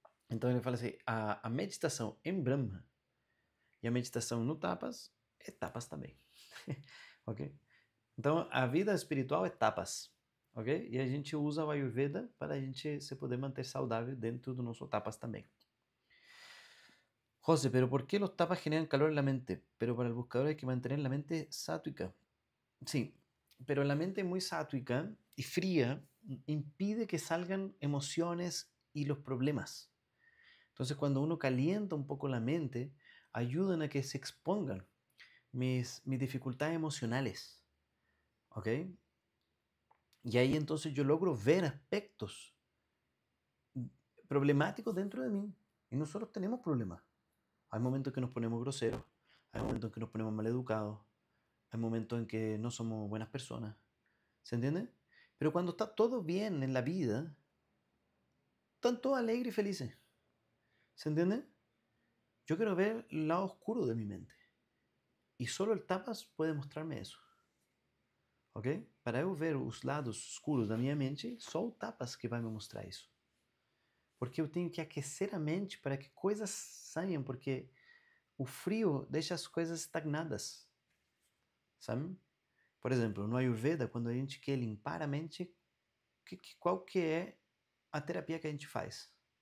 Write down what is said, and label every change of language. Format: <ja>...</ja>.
<pt>Então ele fala assim, a meditação em Brahma e a meditação no tapas é tapas também. Ok? Então a vida espiritual é tapas. Ok? E a gente usa o Ayurveda para a gente se poder manter saudável dentro do nosso tapas também.</pt> <es>José, pero ¿por qué los tapas generan calor en la mente? Pero para el buscador hay que mantener la mente sátrica. Sí, pero la mente muy sátrica y fría impide que salgan emociones y los problemas. Entonces, cuando uno calienta un poco la mente, ayudan a que se expongan mis dificultades emocionales. ¿Ok? Y ahí entonces yo logro ver aspectos problemáticos dentro de mí. Y nosotros tenemos problemas. Hay momentos que nos ponemos groseros, hay momentos en que nos ponemos maleducados, hay momentos en que no somos buenas personas. ¿Se entiende? Pero cuando está todo bien en la vida, están todos alegres y felices. ¿Se entiende? Yo quiero ver el lado oscuro de mi mente. Y solo el tapas puede mostrarme eso. Ok?</es> <pt>Para eu ver os lados escuros da minha mente, só o tapas que vai me mostrar isso. Porque eu tenho que aquecer a mente para que coisas saiam, porque o frio deixa as coisas estagnadas. Sabe? Por exemplo, no Ayurveda, quando a gente quer limpar a mente, qual que é a terapia que a gente faz?</pt>